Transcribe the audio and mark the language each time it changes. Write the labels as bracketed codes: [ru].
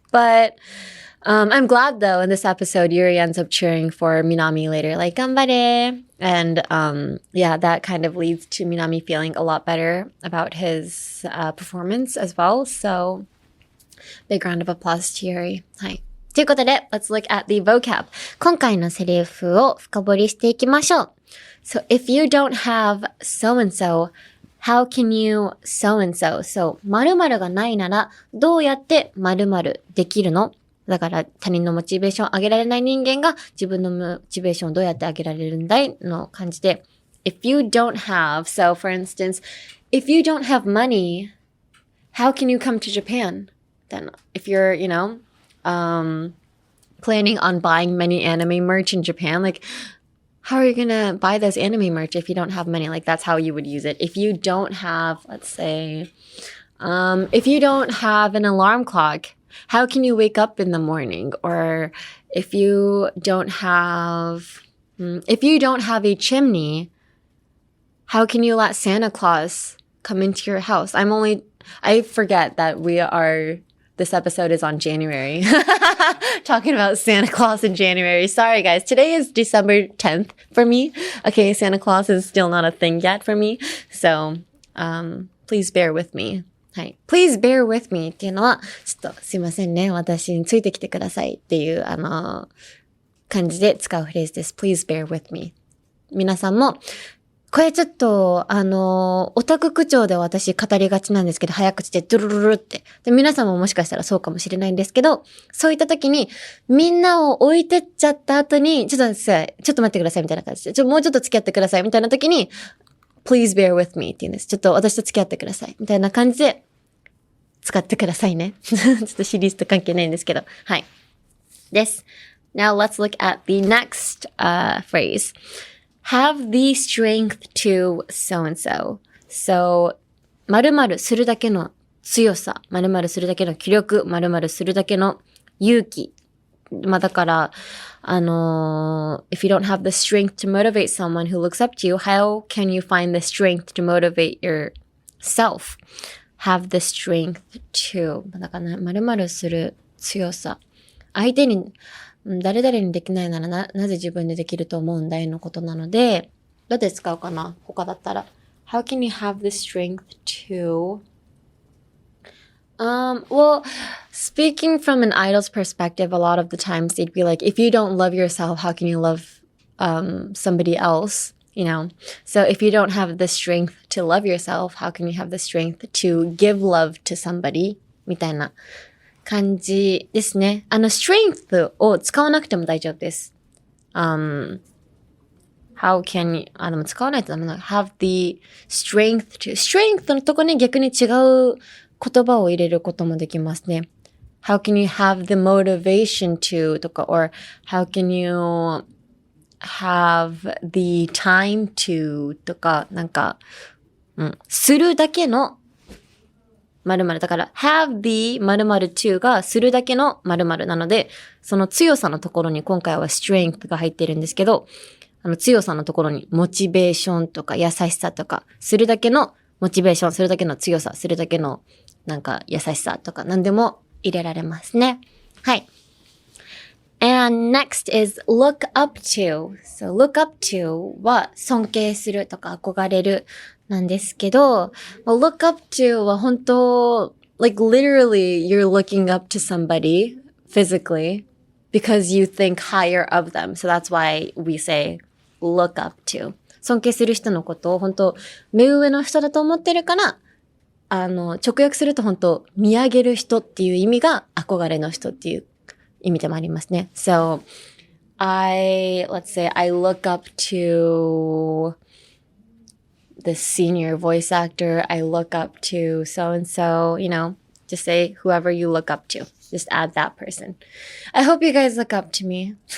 [en] But I'm glad, though, in this episode, Yuri ends up cheering for Minami later, like, ganbare! And, yeah, that kind of leads to Minami feeling a lot better about his performance as well. So, big round of applause to Yuri. はい。 [ja] ということで、 [en] let's look at the vocab. [ja] 今回のセリフを深掘りしていきましょう。 [en] So, if you don't have so-and-so, how can you so-and-so? [ja] So, 〇〇がないなら、どうやって〇〇できるの？だから他人のモチベーションを上げられない人間が自分のモチベーションをどうやって上げられるんだいの感じで。 [en] If you don't have, so for instance, if you don't have money, how can you come to Japan? Then if you're, planning on buying many anime merch in Japan, like, how are you going to buy this anime merch if you don't have money? Like, that's how you would use it. If you don't have, let's say, if you don't have an alarm clock, how can you wake up in the morning? Or if you don't have a chimney, how can you let Santa Claus come into your house? I forget that this episode is on January. Talking about Santa Claus in January. Sorry, guys. Today is December 10th for me. Okay, Santa Claus is still not a thing yet for me. So, please bear with me. [ja] はい。 [en] please bear with me [ja] っていうのは、ちょっとすいませんね。私についてきてくださいっていう、感じで使うフレーズです。 [en] please bear with me。 [ja] 皆さんも、これちょっと、オタク口調で私語りがちなんですけど、早口でドゥルルルって。で、皆さんももしかしたらそうかもしれないんですけど、そういった時に、みんなを置いてっちゃった後に、ちょっと待ってくださいみたいな感じで、もうちょっと付き合ってくださいみたいな時に、 [en] please bear with me [ja] って言うんです。ちょっと私と付き合ってくださいみたいな感じで、使ってくださいね。ちょっとシリーズと関係ないんですけど。はい。です。 [en] Now let's look at the next, phrase.Have the strength to so and so. [ja] So, 〇〇するだけの強さ、〇〇するだけの気力、〇〇するだけの勇気。まあだから、 [en] if you don't have the strength to motivate someone who looks up to you, how can you find the strength to motivate yourself? Have the strength to. [ja] だから、〇〇する強さ。相手に、誰々にできないならなぜ自分でできると思うんだいのことなので、どうやって使うかな他だったら。 [en] How can you have the strength to... well, speaking from an idol's perspective, a lot of the times they'd be like, if you don't love yourself, how can you love somebody else? You know? So if you don't have the strength to love yourself, how can you have the strength to give love to somebody? [ja] みたいな。感じですね。 strength を使わなくても大丈夫です。 [en] how can you, [ja] でも使わないとダメな。 [en] have the strength to, [ja] strength のとこに逆に違う言葉を入れることもできますね。 [en] how can you have the motivation to [ja] とか、 [en] or how can you have the time to [ja] とか、なんか、するだけの〇〇だから、have the 〇〇 to がするだけの〇〇なので、その強さのところに今回は strength が入ってるんですけど、強さのところにモチベーションとか優しさとか、するだけのモチベーション、するだけの強さ、するだけのなんか優しさとか何でも入れられますね。 [en] はい。And next is look up to. So look up to [ja] は尊敬するとか憧れるなんですけど、 [en] look up to は本当、like literally you're looking up to somebody physically because you think higher of them. So that's why we say look up to. [ja] 尊敬する人のことを本当、目上の人だと思ってるから、直訳すると本当、見上げる人っていう意味が憧れの人っていう意味でもありますね。 [en] So, let's say I look up to the senior voice actor. I look up to so-and-so, you know, just say whoever you look up to. Just add that person. I hope you guys look up to me.